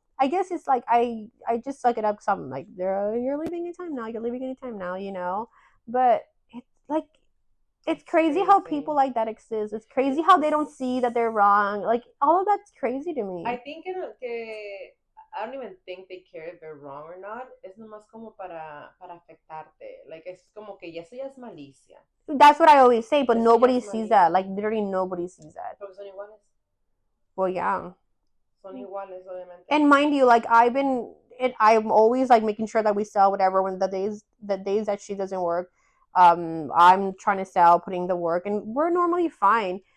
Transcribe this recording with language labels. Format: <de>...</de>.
<en>I guess it's like I just suck it up. Cause I'm like, you're leaving anytime now. You're leaving anytime now. You know, but it's like it's crazy how people like that exist. It's crazy how they don't see that they're wrong. Like all of that's crazy to me. I think I don't even think they care if they're wrong or not.</en> <es>Es nomás como para afectarte. Like es como que eso ya es malicia.</es> <en>That's what I always say, but</en> <es>Eso</es> <en>nobody sees that. Like literally nobody sees that.</en> <es>Porque son iguales.</es> <en>Well, yeah.</en> <es>Son iguales, obviamente.</es> <en>And mind you, like I'm always like making sure that we sell whatever when the days that she doesn't work. I'm trying to sell, putting the work, and we're normally fine.</en>